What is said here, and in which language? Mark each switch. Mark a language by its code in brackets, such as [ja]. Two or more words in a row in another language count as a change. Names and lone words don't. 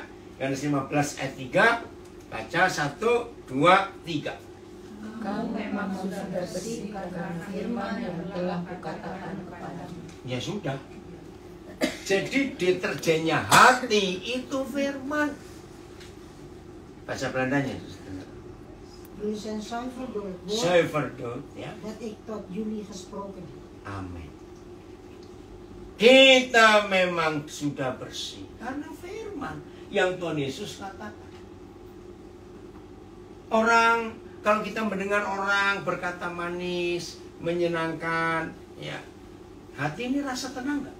[id] Yohanes 15 ayat 3. Baca 1, 2, 3. Kau memang sudah bersih karena firman yang telah kukatakan kepadamu. Ya sudah. Jadi deterjennya hati itu firman. Bahasa Belandanya. [nl] Wees zijn zuiver door het woord Zuiver dood, ya. dat ik tot jullie gesproken heb. [id] Amin. Kita memang sudah bersih karena firman yang Tuhan Yesus katakan. Orang, kalau kita mendengar orang berkata manis, menyenangkan, ya, hati ini rasa tenang nggak?